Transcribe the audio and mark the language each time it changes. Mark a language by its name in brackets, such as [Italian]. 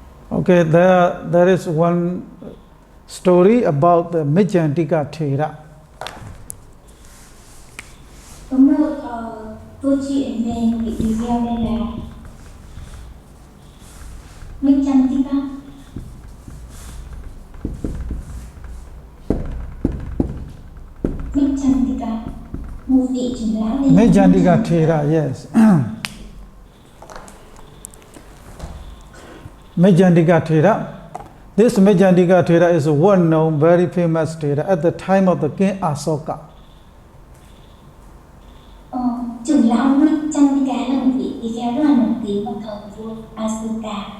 [English] Okay, there is one story about the Mijjantika Thera. [Vietnamese] Có một câu chuyện về một vị tỳ kheo tên là Mijjantika. Mijjantika, một vị trưởng lão tên [English] Mijjantika Thera, yes. Mijjantika Thera. This Mijjantika Thera is a well-known, very famous Thera at the time of the king Asoka. [Vietnamese] Trưởng lão Mijjantika là một vị tỳ kheo rất là nổi tiếng vào thời vua Asoka.